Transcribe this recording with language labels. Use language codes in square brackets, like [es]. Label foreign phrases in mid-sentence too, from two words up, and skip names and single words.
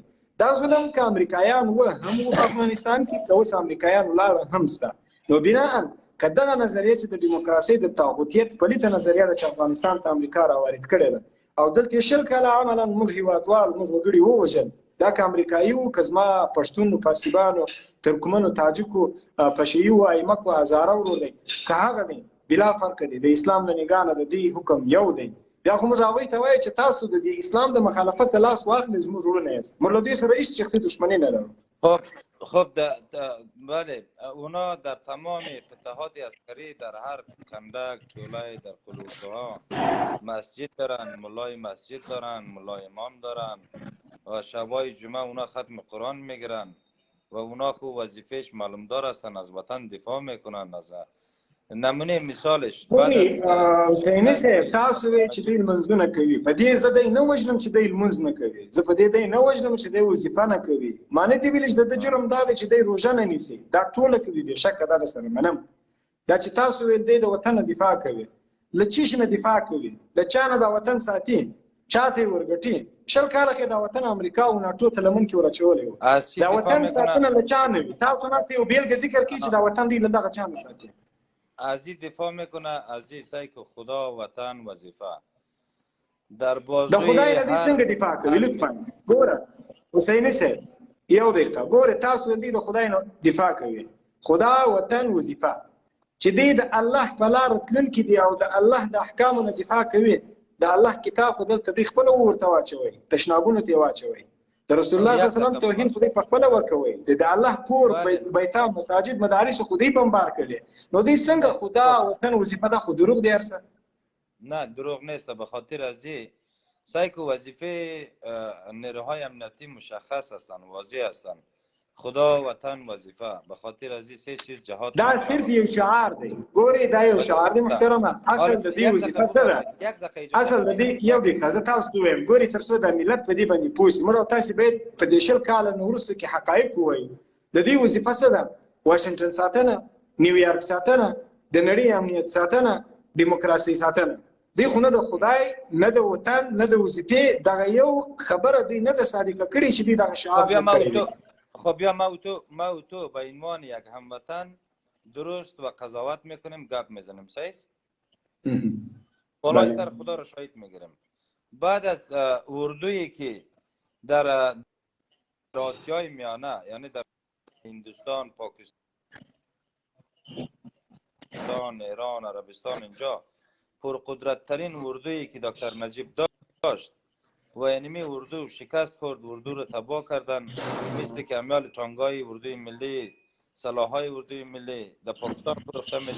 [ps] دا ظلم که امریکایان و هم په افغانستان کې که اوس امریکایان ولاړه هم شته نو بناء که دغه نظریه چې د ډیموکراسۍ د طاغوتیت پلیته نظریه ده چې افغانستان ته امریکا راوارد کړې ده او دلته 20 کاله عملا موږ هیوادوال موږ وګړي ووژل دا که امریکایي وو که زما پښتون فارسیبانو ترکمنو تاجکو پشهیي وو ایمک وو هزاره ورور دی که هغه دی بلا فرق دی د اسلام له نګاه نه د دې حکم یو دی. بیا خو موږ هغوی ته وایو چې تاسو د دې اسلام د مخالفت د لاس واخلئ زموږ وروڼه یاست. موږ له دوی سره هیڅ شخصي دښمني نه لرو. [fa] خب بله اونا در تمام فتوحات عسکری در هر کندک چولای در قلوبها مسجد دارن، ملای مسجد دارن، ملای امام دارن و شبای جمعه اونا ختم قرآن میگیرن و اونا خوب وظیفهش معلومدار هستن، از وطن دفاع میکنن. از نمونه مثالش [ps] بعد حسیني صاحب تاسو وایئ چې دوی لمونځونه کوي، په دې زه دی نه وژنم چې دوی لمونځ نه کوي، زه په دې دی نه وژنم چې دوی وظیفه نه کوي. ما نه دي ویلي چې د ده جرم دا دی چې دوی روژه نه نیسي، دا ټوله کوي، بېشکه دا درسره منم. دا چې تاسو ویل دی د وطن نه دفاع کوي، له چی شي نه دفاع کوي؟ د چا نه دا وطن ساتي؟ چا ته یې ورګټي؟ 20 کاله کې دا وطن امریکا او ناټو ته لمن کې ورچولی وو. دا وطن ساتنه له چا نه وي؟ تاسو ماته یو بېلګه ذکر کړئ چې دا وطن دی له دغه چا نه ساتي. [fa] از این دفاع میکنه، از این سعی که خدا، وطن، وظیفه در بازوی [ps] د خدای له دې څنګه دفاع کوي؟ لطفا ګوره حسیني صاحب یو دقیقه ګوره، تاسو دې د خدای نه دفاع کوي، خدا، وطن، وظیفه چې دې د الله په لار تلونکي دي او د الله د احکامو نه دفاع کوي. د الله کتاب خو دلته دوی خپله ورته واچوئ، تشنابونو ته یې واچوئ. د رسول الله صلی الله علیه وسلم توهین خو دوی په خپله ورکوئ. د الله کور، بیتان، مساجد، مدارس خو دوی بمبار کړي. نو دوی څنګه خدا، وطن، وظیفه؟ دا خو دروغ دی هر څه. [fa] نه دروغ نیست. به خاطر از این سعی که وظیفه نیروهای امنیتی مشخص هستند، واضح هستند: خدا، وطن، وظیفه. به خاطر از این سه چیز جهاد [ps] دا صرف یو شعار دی. ګورې دا یو شعار دی محترمه. اصل د دې وظیفه څه ده؟ اصل د دې یو دقیقه زه تاسو ته وایم، ګورې تر څو د ملت په دې باندې پوه شي، موږ او تاسې باید په دې 20 کاله نه وروسته کې حقایق ووایو. د دې وظیفه څه ده؟ واشنګټن ساتنه، نیویارک ساتنه، د نړۍ امنیت ساتنه، دیموکراسي ساتنه. دوی خو نه د خدای، نه د وطن، نه د وظیفې دغه یو خبره دوی نه ده صادقه کړې چې دوی دغه شعار کړی. [fa] خب یا ما و تو به عنوان یک هموطن درست و قضاوت میکنیم، گپ میزنیم، صحیح است؟ بالای سر خدا را شاهد میگیریم. بعد از اردویی که در آسیای میانه، یعنی در هندوستان، پاکستان، ایران، عربستان، اینجا پرقدرت ترین اردویی که دکتر نجیب داشت و اینمی اردو شکست خورد، اردو رو تباه کردن، مثل که امیال تانگای اردوی ملی، سلاحای اردوی ملی در پاکستان فروخته میشه.